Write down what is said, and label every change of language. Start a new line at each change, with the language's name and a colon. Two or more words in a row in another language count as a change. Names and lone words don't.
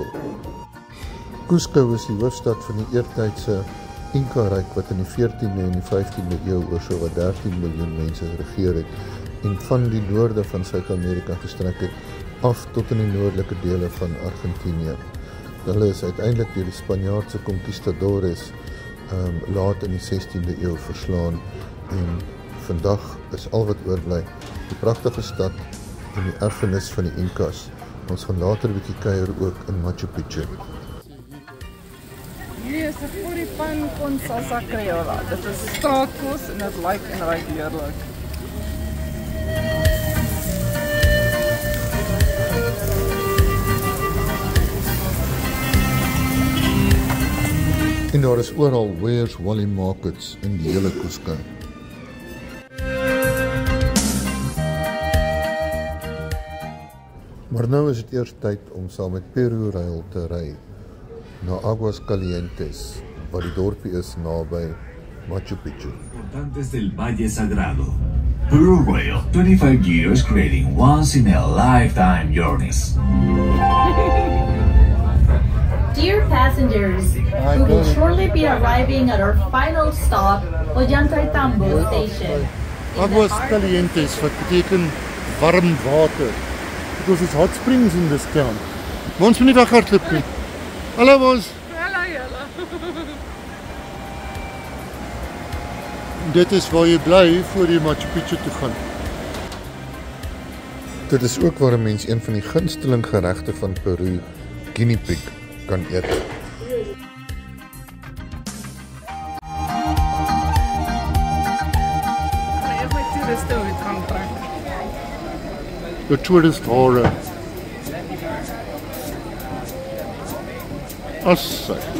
Afrikaans: Cusco is die hoofstad van die eertydse Inca-ryk wat in die 14de en die 15de eeu oor sowat 13 miljoen mense geregeer het en van die noorde van Suid-Amerika gestrek het af tot in die noordelike dele van Argentinië. Hulle is uiteindelik deur die Spanjaardse conquistadores laat in die 16de eeu verslaan en vandag is al wat oorbly die pragtige stad en die erfenis van die Incas. Ons gaan later 'n bietjie kuier ook in Machu Picchu. Hierdie is 'n
Spanish: puripan con salsa criolla.
Afrikaans: Dit is straatkos en dit lyk en ruik heerlik. En daar is oral Where's Wally markets in die hele Cusco. Maar nou is dit eers tyd om saam met Peru Rail te ry na Aguas Calientes, waar die dorpie is naby Machu Picchu.
Spanish: Importantes del Valle Sagrado.
English: Peru Rail, 25 years creating once-in-a-lifetime journeys. Dear passengers, we will shortly be arriving at our final stop, Ollantaytambo Station.
Afrikaans: Aguas Calientes, wat beteken warm water.
English: Because it's hot springs in this town.
Afrikaans: Ons moet nie weghardloop nie. Hallo ons. Hallo julle. Dit is waar jy bly voor jy Machu Picchu toe gaan. Dit is ook waar 'n mens een van die gunsteling geregte van Peru,
English: guinea pig,
Afrikaans: kan eet. Ek my toeriste uit gaan trek.
English: The tourist horror. Assai.